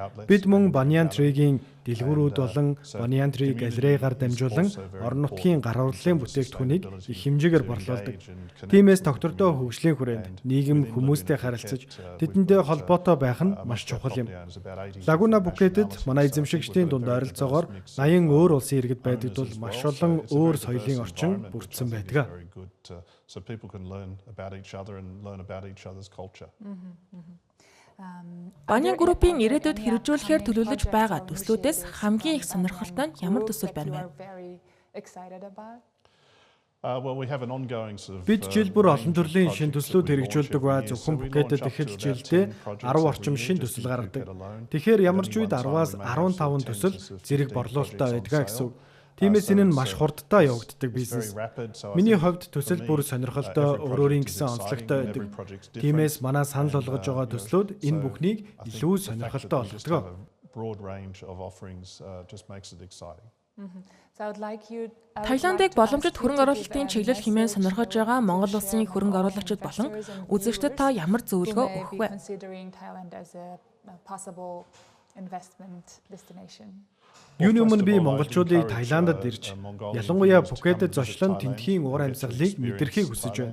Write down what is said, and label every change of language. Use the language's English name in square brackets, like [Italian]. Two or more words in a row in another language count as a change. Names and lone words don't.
[Mongolian] Бид мөн Banyan Tree-гийн дэлгүүрүүд болон Banyan Tree галерейгаар дамжуулан орон нутгийн гар урлалын бүтээгдэхүүнийг их хэмжээгээр борлуулдаг. Тиймээс тогтвортой хөгжлийн хүрээнд нийгэм хүмүүстэй харилцаж тэдэндээ холбоотой байх нь маш чухал юм. Laguna Bucket-д манай эзэмшигчдийн дунд ойролцоогоор 80 өөр улсын иргэд байдаг тул маш олон өөр соёлын орчин бүрдсэн байдаг. [English] So people can learn about each other and learn about each other's culture. [Mongolian] Banyan Group-ийн ирээдүйд хэрэгжүүлэхээр төлөвлөж байгаа төслүүдээс хамгийн их сонирхолтой нь ямар төсөл байна вэ? [English] Well, we have an ongoing sort of [Mongolian] Бид жил бүр олон төрлийн шин төслүүд хэрэгжүүлдэг ба зөвхөн Bucket-д эхэлж жилдээ 10 орчим шин төсөл гаргадаг. Тэгэхээр ямар ч үед 10-аас 15 төсөл зэрэг борлуулалттай байдаг гэсэн үг. Тиймээс энэ нь маш хурдтай явагддаг бизнес. Миний хувьд төсөл бүр сонирхолтой өөрөөрийн гэсэн онцлогтой байдаг. Тиймээс манай санал болгож байгаа төслүүд энэ бүхнийг илүү сонирхолтой болгодог. [English] Broad range of offerings just makes it exciting. [Mongolian] Таиландыг боломжит хөрөнгө оруулалтын чиглэл хэмээн сонирхож байгаа Монгол улсын хөрөнгө оруулагчид болон үзэгчдэд та ямар зөвлөгөө өгөх вэ? Юуны өмнө би монголчуудыг Таиландд ирж, ялангуяа Bucket-д зочлон тентхийн уур амьсгалыг мэдрэхийг хүсэж байна.